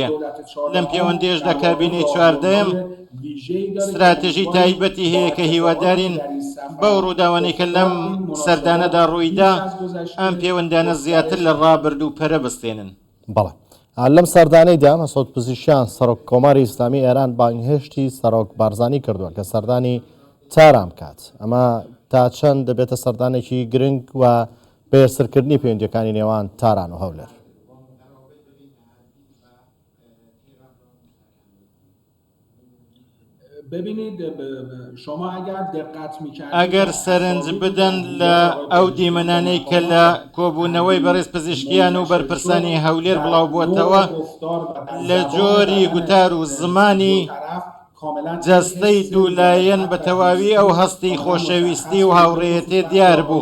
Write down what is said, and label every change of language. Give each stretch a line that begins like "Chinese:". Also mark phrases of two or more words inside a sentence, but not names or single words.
Central Kurdish: لەم پەیوەندیەشدا کابینەی چواردەم استراتێژی تایبەتی هەیە کە هیوادارین بەو ڕووداوانەی کە لەم سەردانەدا ڕوویدا ئەم پەیوەندانە زیاتر لە ڕابرد و پەرە بستێنن. بەڵێ لەم سەردانەیدا مەسعود پزیشکیان سەرۆک کۆماری ئیسلامی ئێران بانگهێشتی سەرۆک بارزانی کردووە کە سەردانی چارام کات. ئەمە تا چەند دەبێتە سەردانێکی گرنگ و بەێسرکردنی پەیوەندیەکانی نێوان تاران و هەولێر.
Persian: ببینید شما اگر دقت می‌کردید
Central Kurdish: ئەگەر سەرنج بدەن لە ئەو دیمەنانەی کە لە کۆبوونەوەی بەڕێز پزیشکیان و بەرپرسانی هەولێر بڵاو بووەتەوە لە جۆری گوتار و زمانی جەستەی دوولایەن بە تەواوی ئەو هەستی خۆشەویستی و هاوڕێیەتی دیار بوو.